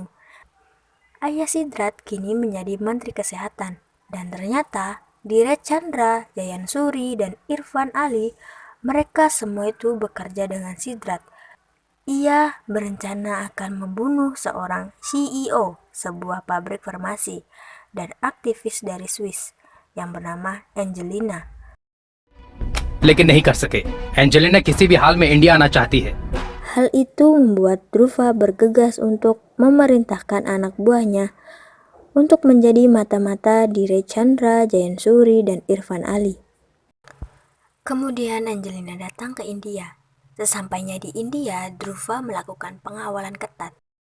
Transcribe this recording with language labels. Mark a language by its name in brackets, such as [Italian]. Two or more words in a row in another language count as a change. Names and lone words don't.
[Indonesian] Ayah Sidrat kini menjadi Menteri Kesehatan, dan ternyata Dheeraj Chandra, Jayan Suri, dan Irfan Ali, mereka semua itu bekerja dengan Sidrat. Ia berencana akan membunuh seorang CEO sebuah pabrik farmasi dan aktivis dari Swiss yang bernama Angelina. [Hindi] लेकिन नहीं कर सके। एंजेलिना किसी भी हाल में इंडिया आना चाहती है। [Indonesian] Hal itu membuat Dhruva bergegas untuk memerintahkan anak buahnya untuk menjadi mata-mata Dheeraj Chandra, Jayan Suri, dan Irfan Ali. Kemudian Angelina datang ke India. Sesampainya di India, Dhruva melakukan pengawalan ketat.